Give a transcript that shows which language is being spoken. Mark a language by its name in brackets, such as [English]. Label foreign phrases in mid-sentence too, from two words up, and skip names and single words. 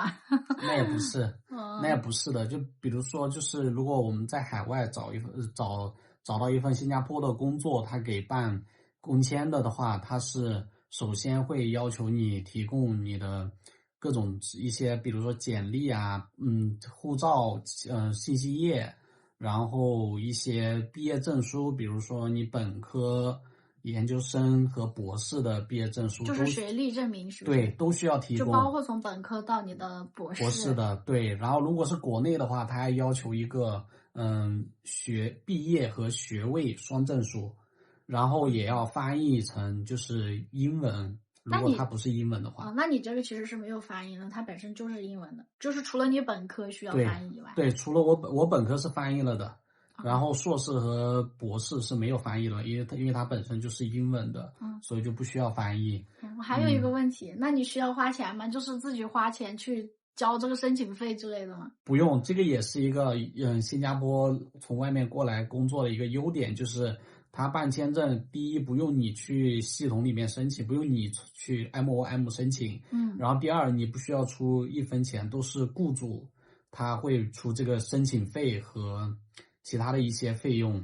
[Chinese] 那也不是，那也不是的。就比如说，就是如果我们在海外找到一份新加坡的工作，他给办工簽的话，他是首先会要求你提供你的各种一些，比如说简歷啊，護照，信息頁。然後一些畢業證書，比如說你本科、研究生和博士的畢業證書，就是學歷證明，是不是？對，都需要提供，就包括從本科到你的博士的，對。然後如果是國內的話，他還要求一個畢業和學位雙證書，然後也要翻譯成就是英文。如果它不是英文的話，那你這個其實是沒有翻譯的，它本身就是英文的，就是除了你本科需要翻譯以外，對，除了我本科是翻譯了的，然後碩士和博士是沒有翻譯了，因為它本身就是英文的，所以就不需要翻譯。我還有一個問題，那你需要花錢嗎？就是自己花錢去交這個申請費之類的嗎？不用，這個也是一個新加坡從外面過來工作的一個優點，就是他辦簽證，第一不用你去系統裡面申請，不用你去 MOM 申請，然後第二你不需要出一分錢，都是雇主他會出這個申請費和其他的一些費用。